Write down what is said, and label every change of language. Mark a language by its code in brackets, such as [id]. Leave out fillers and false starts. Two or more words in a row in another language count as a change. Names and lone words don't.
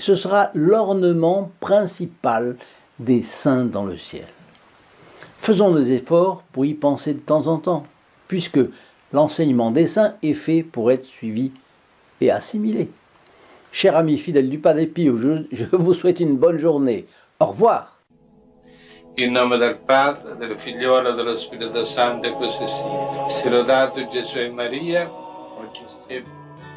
[fr] Ce sera l'ornement principal des saints dans le ciel. Faisons des efforts pour y penser de temps en temps, puisque l'enseignement des saints est fait pour être suivi et assimilé. Chers amis fidèles du Padre Pio, je vous souhaite une bonne journée. Au revoir. [it] In nome del Padre, del Figliolo e dello Spirito Santo, e così sia. Sia lodato Gesù e Maria, oggi e